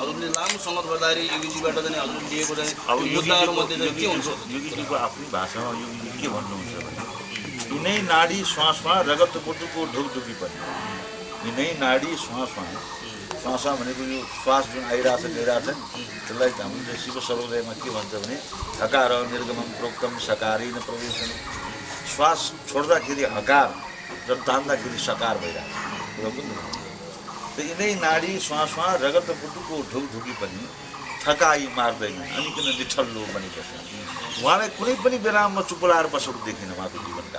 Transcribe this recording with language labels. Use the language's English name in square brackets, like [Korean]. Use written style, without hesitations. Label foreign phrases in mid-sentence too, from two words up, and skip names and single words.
[Nepali] हजुरले लामो सङ्गत गर्दाखेरि योगीजीबाट चाहिँ हजुरले लिएको चाहिँ मुद्दाहरूमध्ये चाहिँ के हुन्छ? योगीजीको आफ्नै भाषामा योगीजी के भन्नुहुन्छ भने यिनै नाडी श्वासमा रगत बुटुको ढुकढुकी पनि, यिनै नाडी श्वासमा, श्वासमा भनेको यो श्वास जुन आइरहेछ गइरहेछ नि, त्यसलाई हामीले शिव सर्वोदयमा के भन्छ भने [Sanskrit] हकार निर्गमन प्रोक्तम सकारी न प्रवेशन। [Nepali] श्वास छोड्दाखेरि हकार र तान्दाखेरि सकार भइरहेको त यिनै नाडी श्वासमा रगत बुटुको ढुकढुकी पनि थकाइ मार्दैन अनि किन निठल्लो बनिबस्छ। उहाँलाई कुनै पनि बेलामा चुप लाएर बसेको देखिनँ उहाँको जीवनकाल।